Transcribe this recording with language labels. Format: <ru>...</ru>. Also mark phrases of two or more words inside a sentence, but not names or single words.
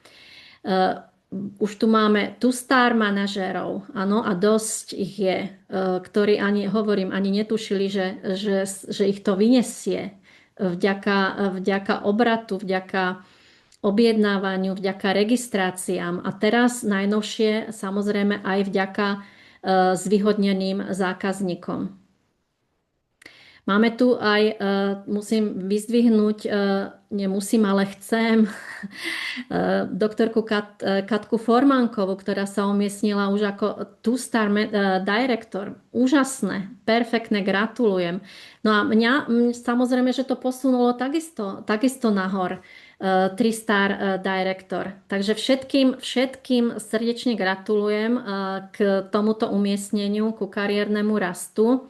<sk>Už tu máme</sk> <en>two-star</en> <sk>manažérov, áno, a dosť ich je, ktorí ani netušili, že ich to vyniesie vďaka obratu, vďaka objednávaniu, vďaka registráciám a teraz najnovšie samozrejme aj vďaka zvýhodneným zákazníkom. Máme tu aj, musím vyzdvihnúť, nemusím, ale chcem, doktorku Katku Formánkovú, ktorá sa umiestnila už ako</sk> <en>two-star director.</en> <sk>Úžasné, perfektné, gratulujem. No a mňa samozrejme, že to posunulo takisto nahor.</sk> <en>3-star director.</en> <sk>Takže všetkým srdečne gratulujem k tomuto umiestneniu, ku kariérnemu rastu.</sk>